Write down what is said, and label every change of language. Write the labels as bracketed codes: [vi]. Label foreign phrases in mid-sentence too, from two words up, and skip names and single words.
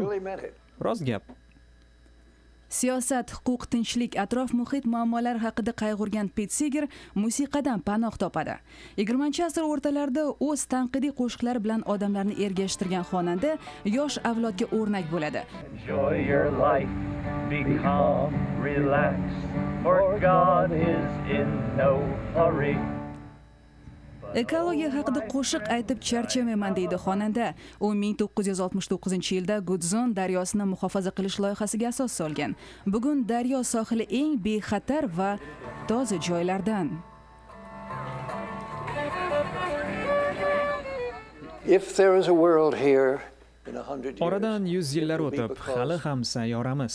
[uz] Rost gap. Siyosat, huquq, tinchlik, atrof muhit muammolari haqida qayg'urgan Pete Seeger musiqadan panoh topadi. 20-asr o'rtalarida o'z tanqidiy qo'shiqlari bilan odamlarni ergashtirgan xonanda yosh avlodga o'rnak bo'ladi. [en] Enjoy your life, be calm, relax, for God is in no hurry. [uz] Ekologiya haqida qo'shiq aytib charchamayman deydi xonanda. U 1969-yilda Gudzon daryosini muhofaza qilish loyihasiga asos solgan. Bugun daryo sohili eng bexatar va toza joylardan. Oradan 100 yillar o'tib, hali ham sayyoramiz.